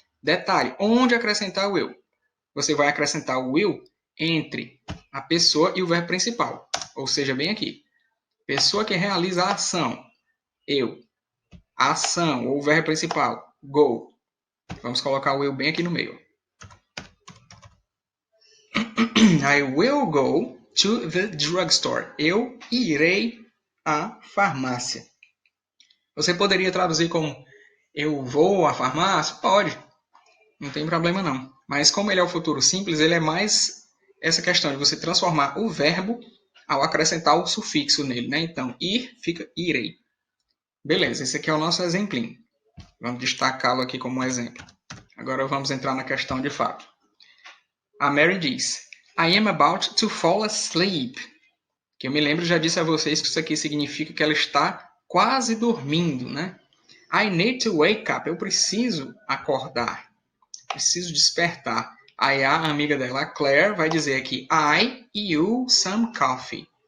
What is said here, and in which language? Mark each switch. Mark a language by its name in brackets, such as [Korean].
[Portuguese] Detalhe, onde acrescentar o will? Você vai acrescentar o will entre a pessoa e o verbo principal. Ou seja, bem aqui. Pessoa que realiza a ação, eu. A ação, ou o verbo principal, go. Vamos colocar o will bem aqui no meio. [English] I will go to the drugstore. [Portuguese] Eu irei à farmácia. Você poderia traduzir como eu vou à farmácia? Pode, não tem problema não. Mas como ele é o futuro simples, ele é mais essa questão de você transformar o verbo ao acrescentar o sufixo nele, né? Então, ir fica irei. Beleza, esse aqui é o nosso exemplinho. Vamos destacá-lo aqui como um exemplo. Agora vamos entrar na questão de fato. A Mary diz: [English] I am about to fall asleep. [Portuguese] Que eu me lembro, já disse a vocês que isso aqui significa que ela está quase dormindo, né? [English] I need to wake up. [Portuguese] Eu preciso acordar. Preciso despertar. Aí a amiga dela, a Claire, vai dizer aqui I, you, some coffee.